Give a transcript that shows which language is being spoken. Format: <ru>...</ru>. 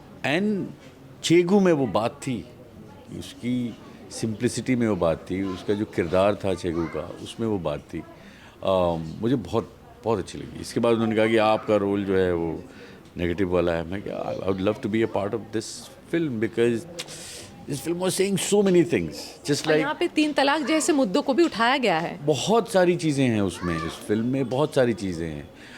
<hi>And Chegu में वो बात थी, उसकी सिंप्लिसिटी में वो बात थी, उसका जो किरदार था चेगू का, उसमें वो बात थी. मुझे बहुत बहुत अच्छी लगी. इसके बाद उन्होंने कहा कि आपका रोल जो है वो नेगेटिव वाला है. मैं क्या,</hi> <en>I would love to be a part of this film because this film was saying so many things, just like</en> <hi>यहाँ पे 3 तलाक जैसे मुद्दों को भी उठाया गया है. बहुत सारी चीज़ें हैं उसमें. इस फिल्म में बहुत सारी चीज़ें हैं.</hi>